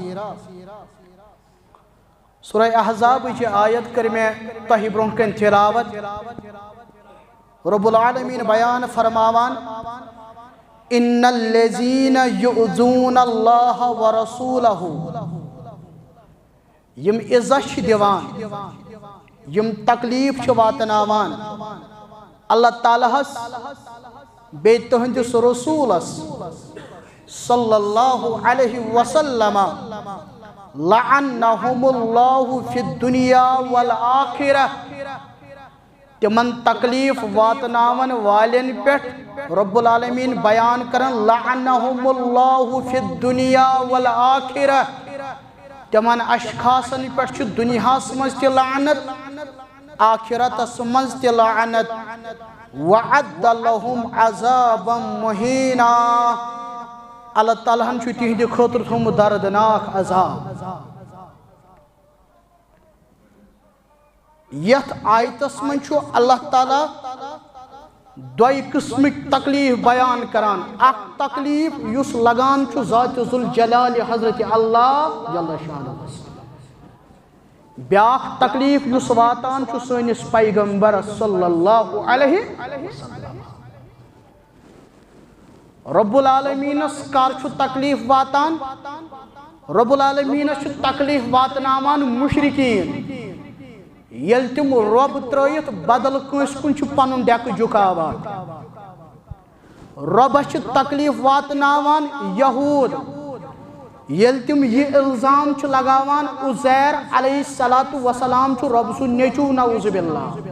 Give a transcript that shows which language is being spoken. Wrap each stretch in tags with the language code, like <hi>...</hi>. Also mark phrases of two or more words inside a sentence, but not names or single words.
<ks>سورہ احزاب کی آیت کر میں تہی برونکن تلاوت رب العالمین بیان فرماوان</ks> <ar>ان الذین یؤذون اللہ ورسولہ</ar> <ks>یم عزت دیوان یم تکلیف واتناوان اللہ تعالیٰ بے تہندس رسولس</ks> <ar>صلی اللہ علیہ وسلم لعنہم اللہ فی الدنیا والآخرہ</ar> <ks>تمن تکلیف واتناون والن پیٹھ رب العالمین بیان کرن</ks> <ar>لعنہم اللہ فی الدنیا والآخرہ</ar> <ks>تمن اشخاصن پیٹھ دنیا سمجھ تی لعنت آخرت سمجھ تی لعنت</ks> <ar>وعد لهم عذابا مہینا</ar> <ks>اللہ تعالیٰ ہم چھو تیہدی خطر تھوم دردناک عذاب یت آیتس من چھو اللہ تعالیٰ دوئی قسمک تکلیف بیان کران اک تکلیف یس لگان چھو ذات ذوالجلال حضرت اللہ</ks> <ar>جل شانہ</ar> <ks>بیاک تکلیف یس واتان چھو سونس پیغمبر</ks> <ar>صلی اللہ علیہ وسلم</ar> <ks>رب العالمین کار چھو تکلیف واتان رب العالمین چھو تکلیف واتناوان مشرکین یل تم رب ترائیت بدل کنس کن چھو پنن ڈیک جکاوان رب چھو تکلیف واتناوان یہود یل تم یہ الزام چھو لگاوان عزیر</ks> <ar>علیہ السلام</ar> <ks>چھو رب سو نیچو</ks> <ar>نعوذ باللہ</ar>